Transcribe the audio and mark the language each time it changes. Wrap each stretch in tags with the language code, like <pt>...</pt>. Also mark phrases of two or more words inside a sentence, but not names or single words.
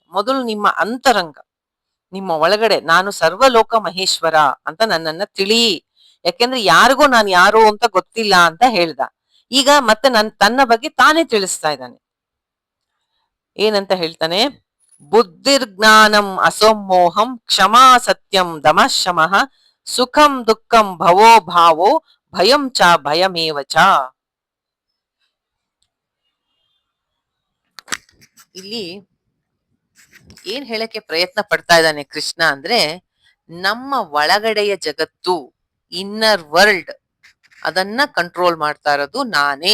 <kn>ಮೊದಲು ನಿಮ್ಮ ಅಂತರಂಗ, ನಿಮ್ಮ ಒಳಗಡೆ ನಾನು ಸರ್ವಲೋಕ ಮಹೇಶ್ವರ ಅಂತ ನನ್ನನ್ನ ತಿಳಿ. ಯಾಕೆಂದ್ರೆ ಯಾರಿಗೂ ನಾನು ಯಾರು ಅಂತ ಗೊತ್ತಿಲ್ಲ ಅಂತ ಹೇಳ್ದ. ಈಗ ಮತ್ತೆ ತನ್ನ ಬಗ್ಗೆ ತಾನೇ ತಿಳಿಸ್ತಾ ಇದ್ದಾನೆ. ಏನಂತ ಹೇಳ್ತಾನೆ?</kn> <sa>ಬುದ್ಧಿರ್ಜ್ಞಾನಂ ಅಸೋಮೋಹಂ ಕ್ಷಮಾ ಸತ್ಯಂ ದಮಃ ಶಮಃ ಸುಖಂ ದುಃಖಂ ಭವೋ ಭಾವೋ ಭಯಂ ಚ ಭಯಮೇವ ಚ.</sa> <kn>ಇಲ್ಲಿ ಏನ್ ಹೇಳಕ್ಕೆ ಪ್ರಯತ್ನ ಪಡ್ತಾ ಇದ್ದಾನೆ ಕೃಷ್ಣ ಅಂದ್ರೆ, ನಮ್ಮ ಒಳಗಡೆಯ ಜಗತ್ತು,</kn> <en>inner world,</en> <kn>ಅದನ್ನ ಕಂಟ್ರೋಲ್ ಮಾಡ್ತಾ ಇರೋದು ನಾನೇ.</kn>